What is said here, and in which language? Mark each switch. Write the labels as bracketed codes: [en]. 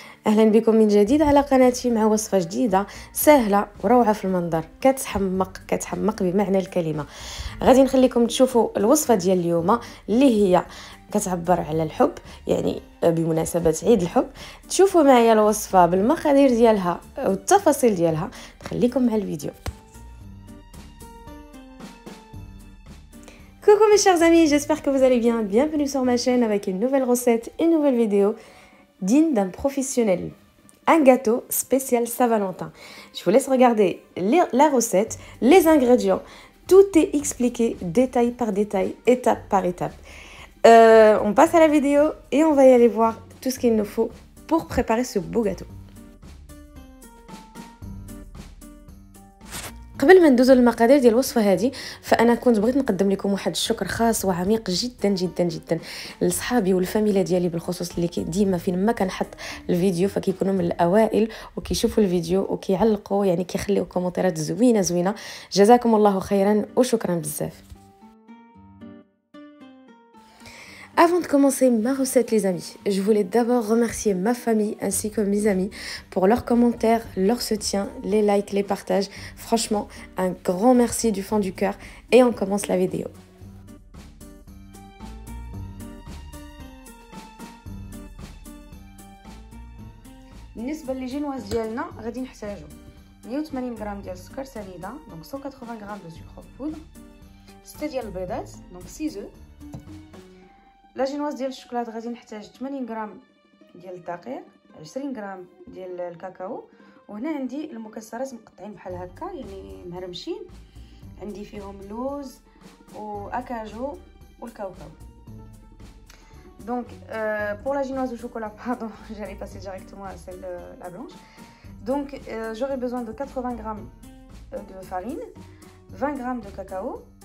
[ar] اهلا بكم من جديد على قناتي مع وصفه جديده سهله وروعه في المنظر، كتحمق بمعنى الكلمه. غادي نخليكم تشوفوا الوصفه ديال اليوم اللي هي كتعبر على الحب، يعني بمناسبه عيد الحب. تشوفوا معايا الوصفه بالمقادير ديالها والتفاصيل ديالها. نخليكم مع الفيديو. [fr] Coucou mes chers amis, j'espère que vous allez bien. Bienvenue sur ma chaîne avec une nouvelle recette, une nouvelle vidéo digne d'un professionnel. Un gâteau spécial Saint-Valentin. Je vous laisse regarder la recette, les ingrédients. Tout est expliqué détail par détail, étape par étape. On passe à la vidéo et on va y aller voir tout ce qu'il nous faut pour préparer ce beau gâteau. [ar] قبل ما ندوزو للمقادير ديال الوصفه هذه، فانا كنت بغيت نقدم لكم واحد الشكر خاص وعميق جدا جدا جدا لصحابي والفاميلا ديالي بالخصوص، اللي ديما فين ما كنحط الفيديو فكيكونوا من الاوائل وكيشوفوا الفيديو وكيعلقوا، يعني كيخليو كومونتيرات زوينه. جزاكم الله خيرا وشكرا بزاف. [fr] Avant de commencer ma recette les amis, je voulais d'abord remercier ma famille ainsi que mes amis pour leurs commentaires, leur soutien, les likes, les partages. Franchement, un grand merci du fond du cœur et on commence la vidéo. [ar] بالنسبه للجينواز ديالنا غادي نحتاجو 180 غرام ديال السكر سنيده، دونك 180 غرام دو سكر بودر، 6 ديال البيضات دونك [fr] 6 œufs. [ar] لا جينواز ديال الشوكولات غادي نحتاج 80 غرام ديال الدقيق، 20 غرام ديال الكاكاو، وهنا عندي المكسرات مقطعين بحال هكا يعني مهرمشين، عندي فيهم اللوز واكاجو والكاوكاو. [fr] Donc pour la génoise au chocolat, pardon, j'allais passer directement à celle la blanche. Donc j'aurai besoin de 80 grammes de farine, 20 grammes de cacao.